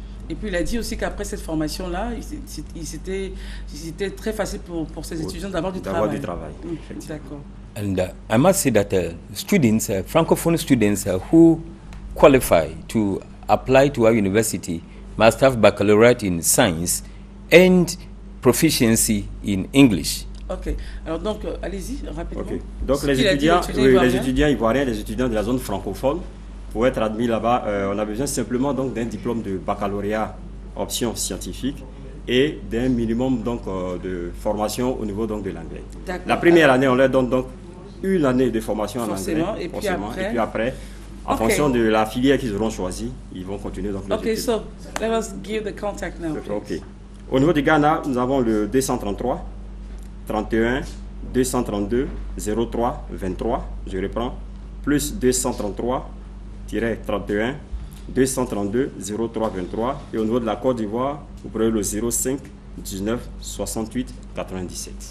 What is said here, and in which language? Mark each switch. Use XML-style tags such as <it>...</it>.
<fr>Et puis il a dit aussi qu'après cette formation-là, c'était très facile pour ces étudiants d'avoir du travail. D'accord.</fr> <en>And I must say that students, Francophone students who qualify to apply to our university must have baccalaureate in science and proficiency in English. Ok.</en> <fr>Alors donc, allez-y, rapidement. Okay. Donc les étudiants ivoiriens, les étudiants de la zone francophone, pour être admis là-bas, on a besoin simplement donc d'un diplôme de baccalauréat option scientifique et d'un minimum donc de formation au niveau donc de l'anglais. La première année, on leur donne donc une année de formation en anglais, et puis après, en fonction de la filière qu'ils auront choisie, ils vont continuer donc.</fr> <en>Ok, so let us give the contact now. Ok.</en> <fr>Au niveau du Ghana, nous avons le 233 31 232 03 23. Je reprends, plus 233 31 232 03 23. Et au niveau de la Côte d'Ivoire, vous prenez le 05 19 68 97.</fr>